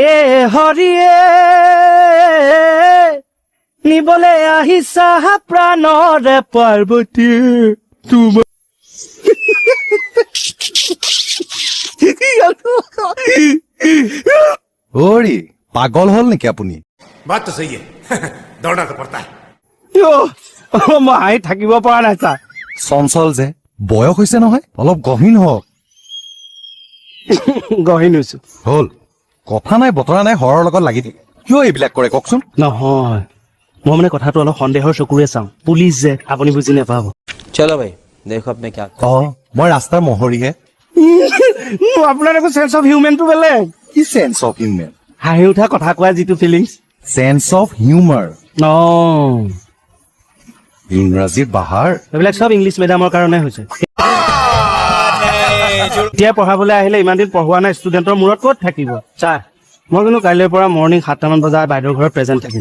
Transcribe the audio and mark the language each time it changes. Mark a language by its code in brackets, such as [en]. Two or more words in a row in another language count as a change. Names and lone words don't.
[as] এ হৰিয়ে নিবলে আহিছা প্ৰাণৰে পাৰ্বতী তোমাৰ অ'ৰি পাগল হ'ল नेকি আপুনি [hi] बात तो सही है दौड़ना तो पड़ता है [as] মই হাঁহি থাকিব পৰা নাই ছাৰ চঞ্চল যে বয়স হৈছে নহয় অলপ গহীন হওক গহীন হৈছো হল কথা নাই বতৰা নাই হৰৰ লগত লাগি থাকে কিয় এইবিলাক কৰে কওকচোন নহয় মই মানে কথাটো অলপ সন্দেহৰ চকুৰে চাওঁ পুলিচ যে আপুনি বুজি নাপাব [hi] चलो भाई देखो अपने क्या [as] অ মই ৰাস্তাৰ মহৰীহে আপোনাৰ একো [en] sense of humanto [as] বেলেগ কি [en] sense of human [as] হাঁহি উঠা কথা কোৱা যিটো ফিলিংছ [en] sense of humour [as] অ ইংৰাজীৰ বাহাৰ এইবিলাক চব ইংলিছ মিডিয়ামৰ কাৰণে হৈছে এতিয়া পঢ়াবলৈ আহিলে ইমান দিন পঢ়োৱা নাই ষ্টুডেণ্টৰ মূৰত ক'ত থাকিব ছাৰ মই কিন্তু কাইলৈৰ পৰা মৰ্ণিং 7টামান বজাত বাইদেউৰ ঘৰত প্ৰেজেণ্ট থাকিম